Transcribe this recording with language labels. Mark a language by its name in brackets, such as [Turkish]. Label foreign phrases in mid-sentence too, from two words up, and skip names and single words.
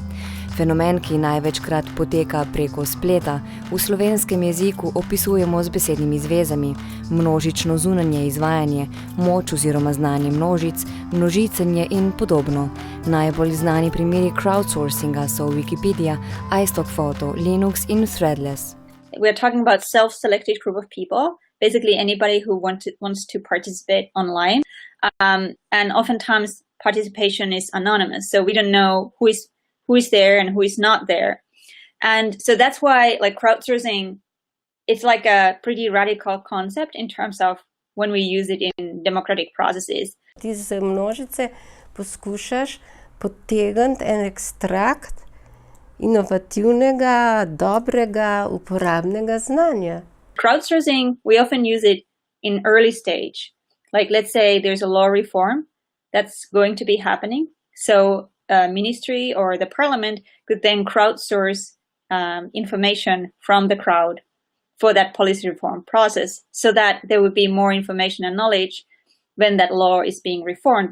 [Slovenian] Fenomen, ki največkrat poteka preko spleta, v slovenskem jeziku opisujemo z besednimi zvezami: množično zunanje izvajanje, moč oziroma znanje množic, množicenje in podobno. Najbolj znani primeri crowdsourcinga so Wikipedia, iStockphoto, Linux in Threadless. [English] We're talking about self-selected group of people, basically anybody who wants to participate online. And oftentimes participation is anonymous, so we don't know who is there and who is not there. And so that's why crowdsourcing, it's like a pretty radical concept in terms of when we use it in democratic processes. [Slovenian] Ti z množice poskušaš potegniti en ekstrakt inovativnega, dobrega, uporabnega znanja. [English] Crowdsourcing, we often use it in early stage. Like let's say there's a law reform that's going to be happening. So a ministry or the parliament could then crowdsource information from the crowd for that policy reform process so that there would be more information and knowledge when that law is being reformed.